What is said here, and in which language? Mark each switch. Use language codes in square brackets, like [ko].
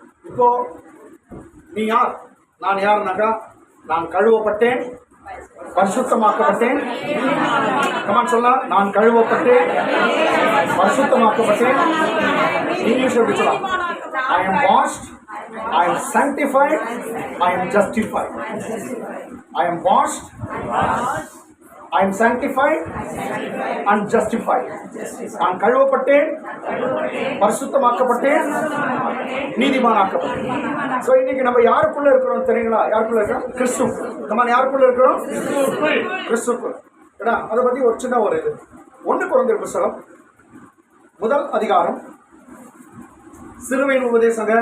[ta] இப்போ நீ யார், நான் யாருனாக்கா, நான் கழுவப்பட்டேன், பரிசுத்தமாக்கப்பட்டேன். கமான் சொல்லலாம், நான் கழுவப்பட்டேன், பரிசுத்தமாக்கப்பட்டேன். இங்கிலீஷ் எப்படி சொல்லலாம்? [en] I am washed, I am sanctified, I am justified. I am washed, I am sanctified and justified. [ta] நான் கழுவப்பட்டேன், பரிசுத்தமாக்கப்பட்டேன், நீதிமானாக்கப்பட்டேன். சோ இன்னைக்கு நம்ம யாருக்குள்ள இருக்கிறோம் தெரியுங்களா? யாருக்குள்ள இருக்கிறோம்? கிறிஸ்து. நம்ம யாருக்குள்ள இருக்கிறோம்? கிறிஸ்துக்குள். ஏடா அதை பத்தி ஒரு சின்ன ஒரு இது. 1 கொரிந்தியர் புத்தகம் 1 அதிகாரம், சிலுவையின் உபதேசங்க.